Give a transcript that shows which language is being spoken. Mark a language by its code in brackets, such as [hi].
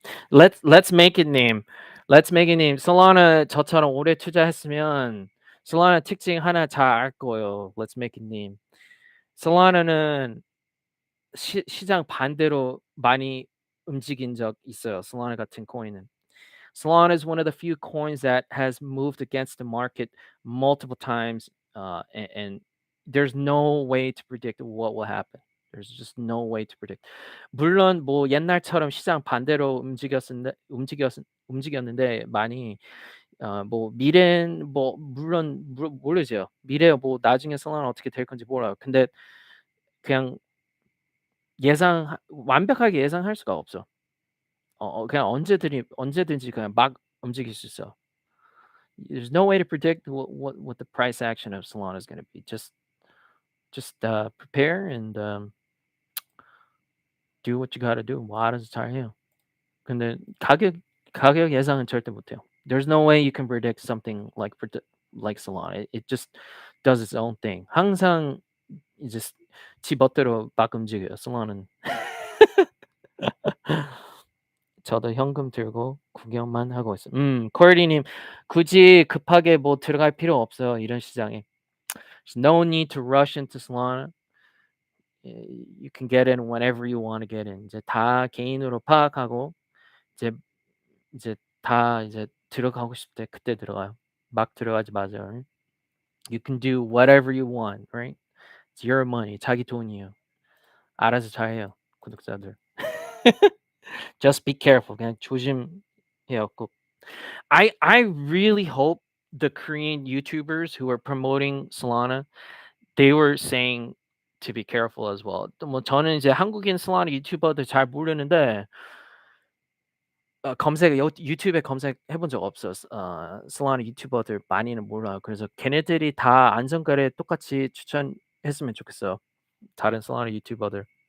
[en] Let's make it name. Let's make it name. [ko] 솔라나 저처럼 오래 투자했으면 솔라나 특징 하나 잘 알 거예요. [en] Let's make it name. [ko] 솔라나는 시장 반대로 많이 움직인 적 있어요. 솔라나 같은 코인은. [en] Solana is one of the few coins that has moved against the market multiple times, and there's no way to predict what will happen. There's just no way to predict. [ko] 물론 뭐 옛날처럼 시장 반대로 움직였는데 많이 뭐 미래는 뭐 물론 모르죠. 미래 뭐 나중에 솔라나 어떻게 될 건지 몰라요. 근데 그냥 완벽하게 예상할 수가 없어. 그냥 언제든지 그냥 막 움직일 수 있어. [en] There's no way to predict what the price action of Solana is going to be. Just prepare and do what you got to do. [ko] 뭐 알아서 잘 해요. 근데 가격 예상은 절대 못 해요. [en] There's no way you can predict something like Solana. It just does its own thing. [ko] 항상 이제 지 멋대로 막 움직여요. Solana는. 저도 현금 들고 구경만 하고 있어요. 코리님 굳이 급하게 뭐 들어갈 필요 없어요. 이런 시장에. [en] There's no need to rush into Solana. You can get in whenever you want to get in. [ko] 이제 다 개인으로 파악하고 이제 이제 다 이제 들어가고 싶을 때 그때 들어가요. 막 들어가지 마세요. right? [en] You can do whatever you want, right? It's your money. [ko] 자기 돈이에요. 알아서 잘해요, 구독자들. [en] Just be careful. [ko] 그냥 조심해요, 꼭. [en] I really hope the Korean YouTubers who are promoting Solana, they were saying to be careful as well. [ko] 또 뭐 저는 이제 한국인 Solana 유튜버들 잘 모르는데 검색 유튜브에 검색해 본 적 없어요. Solana 유튜버들 많이는 몰라요. 그래서 걔네들이 다 안전거래 똑같이 추천했으면 좋겠어요, 다른 Solana 유튜버들.